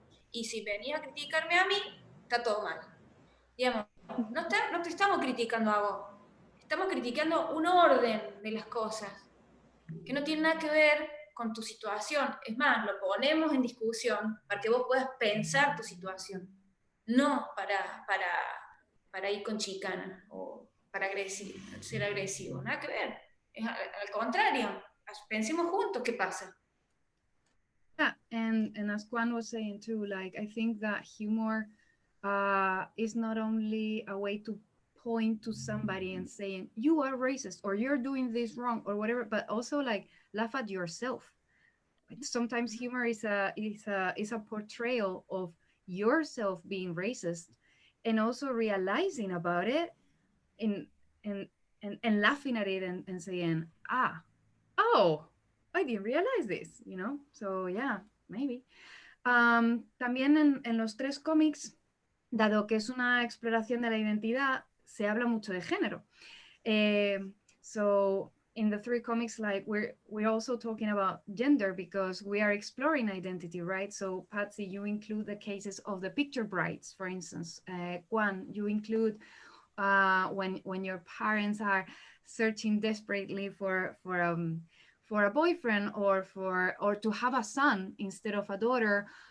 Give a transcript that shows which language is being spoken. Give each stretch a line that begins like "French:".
Spanish: Y si venía a criticarme a mí, está todo mal. Digamos, no te estamos criticando a vos, estamos criticando un orden de las cosas que no tiene nada que ver con tu situación. Es más, lo ponemos en discusión para que vos puedas pensar tu situación, no para ir con chicana o para ser agresivo. Nada que ver. Es al contrario, pensemos juntos qué pasa.
English: Yeah, and as Juan was saying too, like I think that humor is not only a way to point to somebody and saying you are racist or you're doing this wrong or whatever, but also like laugh at yourself. Sometimes humor is a portrayal of yourself being racist and also realizing about it and and and laughing at it and saying oh, I didn't realize this, you know. So yeah, maybe.
Spanish: También en los tres cómics, dado que es una exploración de la identidad, se habla mucho de género.
English: So in the three comics, like we're also talking about gender because we are exploring identity, right? So Patsy, you include the cases of the picture brides, for instance. Juan, you include when your parents are searching desperately for a boyfriend or to have a son instead of a daughter.